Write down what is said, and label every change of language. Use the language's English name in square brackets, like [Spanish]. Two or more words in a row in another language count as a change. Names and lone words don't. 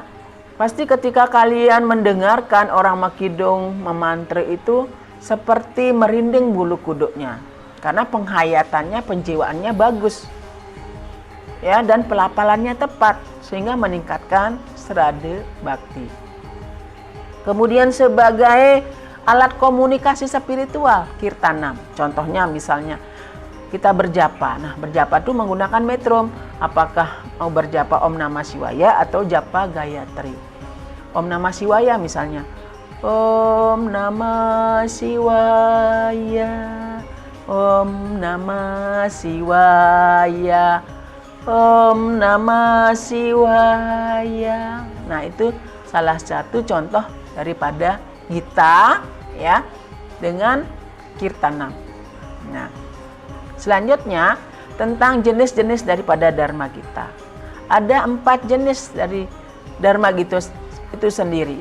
[Indonesian] Pasti ketika kalian mendengarkan orang makidung memantra itu seperti merinding bulu kuduknya karena penghayatannya, penjiwaannya bagus ya, dan pelafalannya tepat sehingga meningkatkan srada bakti. Kemudian sebagai alat komunikasi spiritual, kirtanam. Contohnya misalnya kita berjapa. Nah, berjapa itu menggunakan metrum. Apakah mau berjapa [Sanskrit] Om Namah Shivaya [Indonesian] atau japa Gayatri? [Sanskrit] Om Namah Shivaya misalnya. Om Namah Shivaya, Om Namah Shivaya, Om Namah Shivaya. [Indonesian] Nah, itu salah satu contoh daripada Gita ya dengan kirtanam. Nah, selanjutnya tentang jenis-jenis daripada Dharma Gita. Ada 4 jenis dari Dharma Gita itu sendiri.